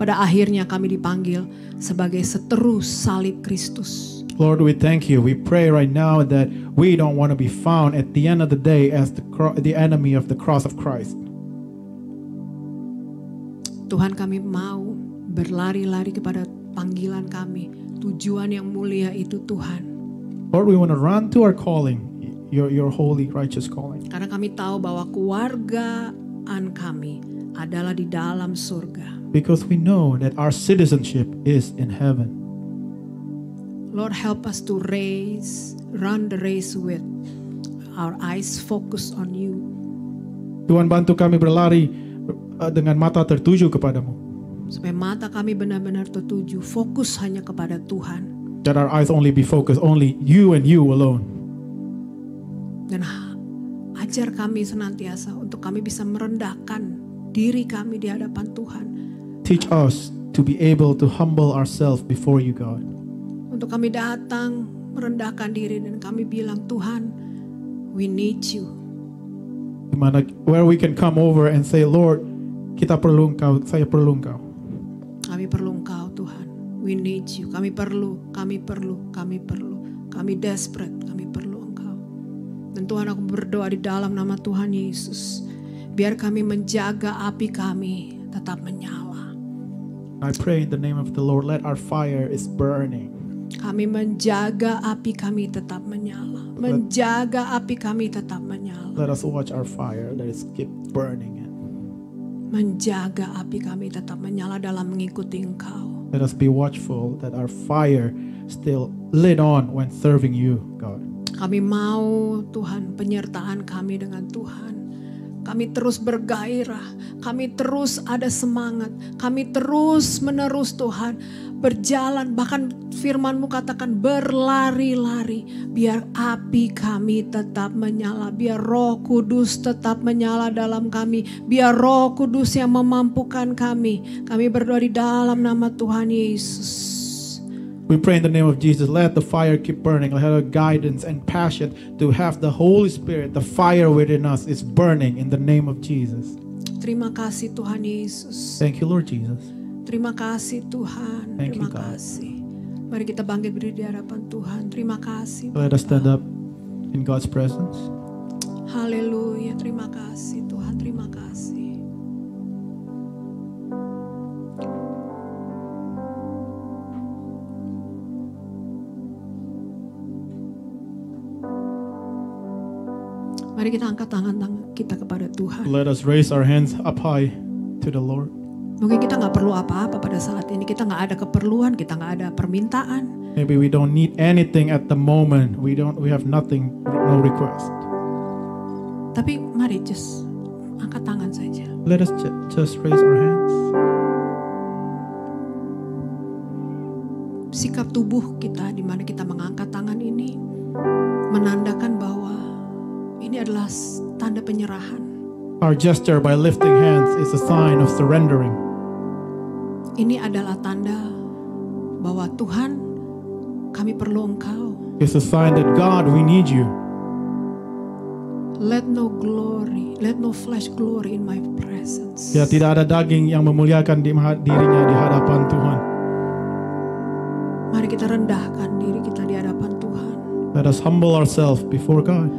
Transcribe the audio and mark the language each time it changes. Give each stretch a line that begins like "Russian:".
Indonesian: Pada akhirnya kami dipanggil sebagai seteru salib Kristus.
English: Lord, we thank you. We pray right now that we don't want to be found at the end of the day as the enemy of the cross of Christ.
Indonesian: Tuhan, kami mau berlari-lari kepada panggilan kami, tujuan yang mulia itu Tuhan.
English: Lord, we want to run to our calling, your holy, righteous calling.
Indonesian: Karena kami tahu bahwa kewargaan kami adalah di dalam surga.
English: Because we know that our citizenship is in heaven. Lord, help us to run the race with our eyes focused on you.
Indonesian: Tuhan, bantu kami berlari dengan mata tertuju kepadamu. Supaya mata kami benar-benar tertuju, fokus hanya kepada Tuhan.
English: That our eyes only be focused, only you and you alone.
Indonesian: Dan ajar kami senantiasa untuk kami bisa merendahkan diri kami di hadapan Tuhan.
English: Teach us to be able to humble ourselves before you, God.
Indonesian: Untuk kami datang merendahkan diri dan kami bilang, Tuhan,
English: we need you. Where we can come over and say, Lord,
Indonesian: kita perlu Engkau, saya perlu Engkau. Kami perlu Engkau Tuhan.
English: We need you.
Indonesian: Kami perlu. Kami desperate. Kami perlu Engkau. Dan Tuhan, aku berdoa di dalam nama Tuhan Yesus, biar kami menjaga api kami tetap menyala.
English: I pray in the name of the Lord, let our fire is burning.
Indonesian: Kami menjaga api kami tetap menyala. Menjaga api kami tetap menyala.
English: Let us watch our fire, let us keep burning it.
Indonesian: Menjaga api kami tetap menyala dalam mengikuti Engkau.
English: Let us be watchful that our fire still lit on when serving you, God.
Indonesian: Kami mau Tuhan penyertaan kami dengan Tuhan. Kami terus bergairah, kami terus ada semangat, kami terus menerus Tuhan berjalan, bahkan firman-Mu katakan berlari-lari, biar api kami tetap menyala, biar Roh Kudus tetap menyala dalam kami, biar Roh Kudus yang memampukan kami. Kami berdoa di dalam nama Tuhan Yesus.
English: We pray in the name of Jesus, let the fire keep burning, let our guidance and passion to have the Holy Spirit, the fire within us is burning in the name of Jesus.
Indonesian: Terima kasih Tuhan Yesus.
English: Thank you, Lord Jesus.
Indonesian: Terima kasih Tuhan.
English: Thank
Indonesian: Terima
English: you, God.
Indonesian: kasih. Mari kita bangkit berdiri di hadapan Tuhan. Terima kasih.
English: Let us stand up in God's presence.
Indonesian: Haleluya. Terima kasih Tuhan. Terima kasih. Mari kita angkat tangan kita kepada Tuhan.
English: Let us raise our hands up high to the Lord.
Indonesian: Mungkin kita nggak perlu apa-apa pada saat ini. Kita nggak ada keperluan, kita nggak ada permintaan.
English: Maybe we don't need anything at the moment. We have nothing, no request.
Indonesian: Tapi mari just angkat tangan saja.
English: Let us just raise our hands.
Indonesian: Sikap tubuh kita di mana kita mengangkat tangan ini menandakan bahwa ini adalah tanda penyerahan.
English: Our gesture by lifting hands is a sign of surrendering.
Indonesian: Ini adalah tanda bahwa Tuhan, kami perlu Engkau.
English: It's a sign that God, we need you. Let no flesh glory in my presence.
Indonesian: Ya, tidak ada daging yang memuliakan dirinya di hadapan Tuhan. Mari kita rendahkan diri kita di hadapan Tuhan.
English: Let us humble ourselves before God.